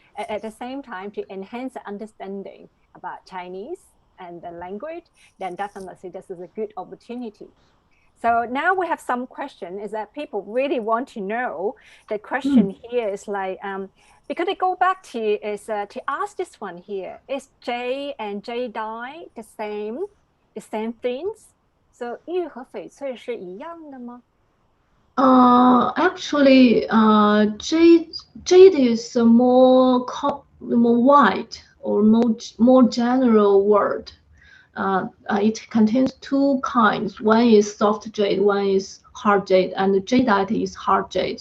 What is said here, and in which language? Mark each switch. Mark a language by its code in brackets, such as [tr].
[en] At the same time, to enhance the understanding about Chinese and the language, then definitely this is a good opportunity. So now we have some question is that people really want to know. The question here is like, because they go back to is to ask this one here, is Jade and Jadeite the same things? [zh] So 玉和翡翠是一样的吗？ [en] Actually, jade is a more wide or more general word. It contains two kinds. One is soft jade, one is hard jade, and jadeite is hard jade.